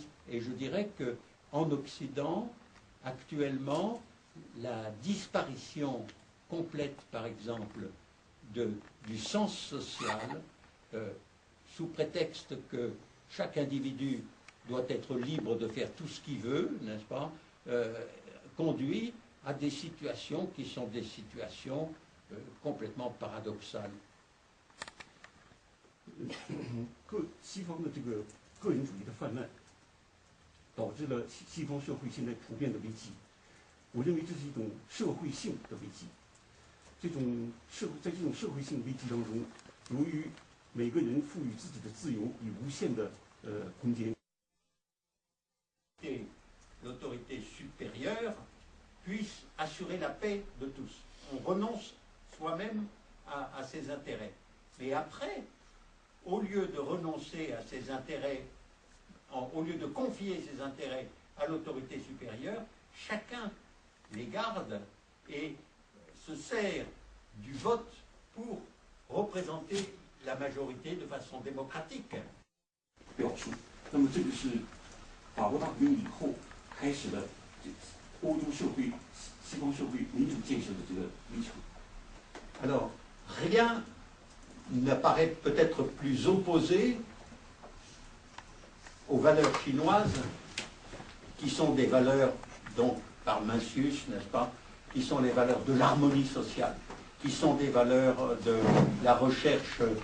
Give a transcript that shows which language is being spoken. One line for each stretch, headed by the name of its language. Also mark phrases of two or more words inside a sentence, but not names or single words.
French: Et je dirais qu'en Occident, actuellement, la disparition complète, par exemple, du sens social, sous prétexte que chaque individu doit être libre de faire tout ce qu'il veut, n'est-ce pas, conduit à des situations qui sont des situations complètement paradoxales.
Chinese: 西方的这个个人主义的泛滥，导致了西方社会现在普遍的危机。我认为这是一种社会性的危机。在这种社会性危机当中，由于每个人赋予自己的自由以无限的空间。
French: L'autorité supérieure puisse assurer la paix de tous. On renonce soi-même à ses intérêts. Mais après, au lieu de renoncer à ses intérêts, au lieu de confier ses intérêts à l'autorité supérieure, chacun les garde et se sert du vote pour représenter la majorité de façon démocratique.
Chinese: 表述。那么这个是法国大革命以后开始的欧洲社会、西方社会民主建设的这个历程。
French: Alors, rien n'apparaît peut-être plus opposé aux valeurs chinoises, qui sont des valeurs, donc par Mencius, n'est-ce pas, qui sont les valeurs de l'harmonie sociale, qui sont des valeurs de la recherche